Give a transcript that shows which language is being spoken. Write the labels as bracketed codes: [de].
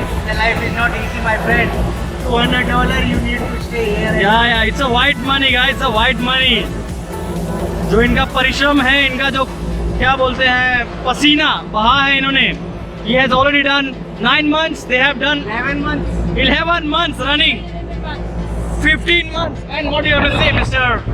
[en] The life is not easy, my friend. $200 you need to stay here. Yeah, it's a white money guys, it's a white money. [hi] जो इनका परिश्रम है, इनका जो क्या बोलते हैं पसीना बहा है इन्होंने. [en] He has already done 9 months. They have done 11 months. 11 months running. 15 months. And what do you have to say, Mr.